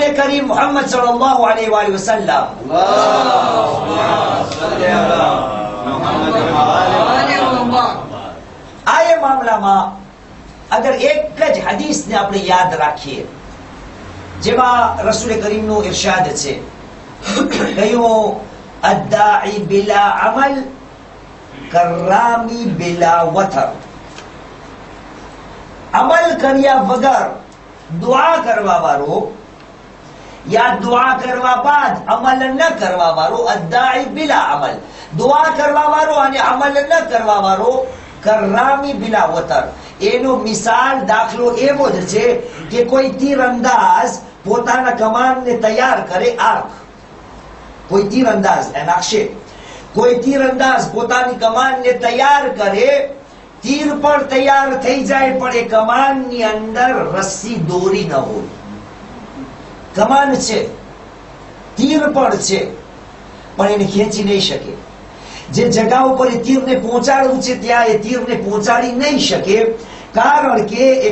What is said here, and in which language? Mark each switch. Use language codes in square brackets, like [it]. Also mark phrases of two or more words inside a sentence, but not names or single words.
[gu] કરીમ મુહમ્મદ [ar] صلى الله عليه وسلم اللهم صل على محمد وآل محمد [gu] આ મામલામાં અગર એક જ હદીસને આપણે યાદ રાખીએ જેમાં રસૂલ કરીમનું ઇરશાદ છે કયો [ar] الداعي بلا عمل كالرامي بلا وتر [gu] عمل કર્યા વગર દુઆ કરવા વાળો યા દુઆ કરવા બાદ અમલ ન કરવા વાળો [ar] الداعي بلا عمل [gu] દુઆ કરવા વાળો અને અમલ ન કરવા વાળો [ar] كالرامي بلا وتر [gu] એનો મિસાલ દાખલો એવો જ છે કે કોઈ તીરંદાજ પોતાના કમાનને તૈયાર કરે આર્ક [hi] कोई तीरंदाज नक्शे कोई तीरंदाज [gu] પોતાની કમાનને તૈયાર કરે તીર પણ તૈયાર થઈ જાય પણ એ કમાનની અંદર રસ્સી દોરી ન હોય કમાન છે તીર પણ છે પણ એને ખેંચી નહીં શકે જે જગ્યા ઉપર એ તીરને પહોંચાડવું છે ત્યાં એ તીરને પહોંચાડી નહીં શકે કારણ કે એ